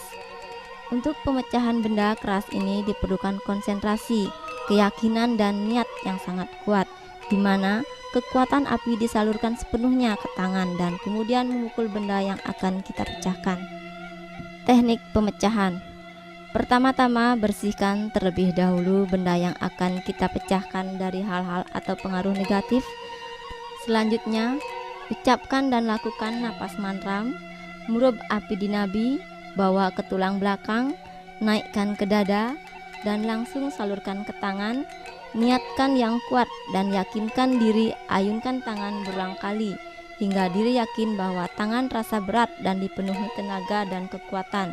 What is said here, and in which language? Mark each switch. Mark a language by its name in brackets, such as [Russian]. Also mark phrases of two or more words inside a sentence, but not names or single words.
[Indonesian] Untuk pemecahan benda keras ini diperlukan konsentrasi, keyakinan dan niat yang sangat kuat, di mana kekuatan api disalurkan sepenuhnya ke tangan dan kemudian memukul benda yang akan kita pecahkan. Teknik pemecahan. Pertama-tama bersihkan terlebih dahulu benda yang akan kita pecahkan dari hal-hal atau pengaruh negatif. Selanjutnya, ucapkan dan lakukan napas mantram, [Balinese] murub api di nabi, [Indonesian] bawa ke tulang belakang, naikkan ke dada, dan langsung salurkan ke tangan. Niatkan yang kuat dan yakinkan diri, ayunkan tangan berulang kali hingga diri yakin bahwa tangan terasa berat dan dipenuhi tenaga dan kekuatan.